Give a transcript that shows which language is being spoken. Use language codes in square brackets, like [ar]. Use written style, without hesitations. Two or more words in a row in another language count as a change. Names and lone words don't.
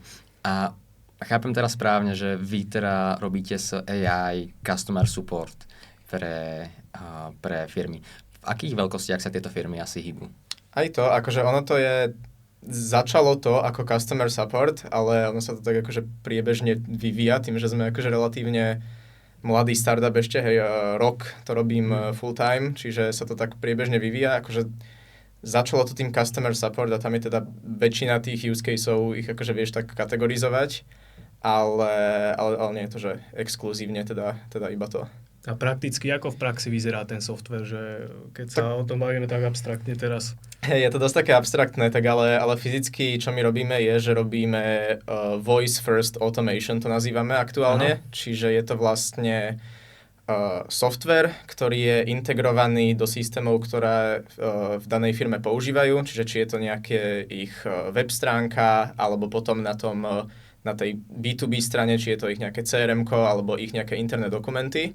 [sk] A chápem teraz správne, že vy teda robíte s [en] AI Customer Support [sk] pre firmy. V akých veľkostiach sa tieto firmy asi hýbu? Aj to, akože ono to je, začalo to ako [en] customer support, [sk] ale ono sa to tak akože priebežne vyvíja tým, že sme akože relatívne mladý startup ešte, hej, rok to robím [en] full time, [sk] čiže sa to tak priebežne vyvíja, akože začalo to tým [en] customer support [sk] a tam je teda väčšina tých [en] use caseov, [sk] ich akože vieš tak kategorizovať, ale nie je to, že exkluzívne teda iba to. A prakticky, ako v praxi vyzerá ten software, že keď sa o tom bavíme tak abstraktne teraz? Hej, je to dosť také abstraktné, tak ale fyzicky, čo my robíme, je, že robíme [en] voice first automation, [sk] to nazývame aktuálne, čiže je to vlastne software, ktorý je integrovaný do systémov, ktoré v danej firme používajú, čiže či je to nejaké ich web stránka, alebo potom na tej B2B strane, či je to ich nejaké CRM-ko, alebo ich nejaké interné dokumenty.